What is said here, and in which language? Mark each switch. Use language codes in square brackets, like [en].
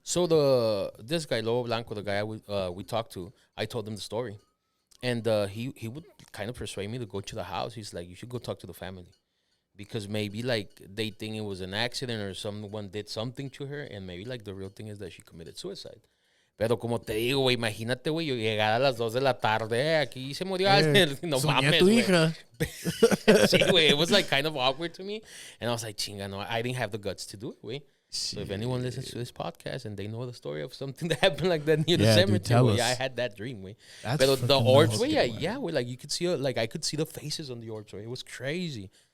[en] So this guy Lobo Blanco, the guy we talked to, I told him the story, and he would kind of persuade me to go to the house. He's like, you should go talk to the family, because maybe like they think it was an accident or someone did something to her, and maybe like the real thing is that she committed suicide. [es] Pero como te digo, güey, imagínate, güey, yo llegar a las 2 de la tarde, aquí se murió alguien. No mames, güey. [en] Sí, güey, it was like kind of awkward to me. And I was like, chinga, no, I didn't have the guts to do it, güey. So if anyone listens to this podcast and they know the story of something that happened like that near the cemetery, güey, I had that dream, güey. Pero the orbs, güey, yeah, güey, like you could see, like I could see the faces on the orbs, güey. It was crazy.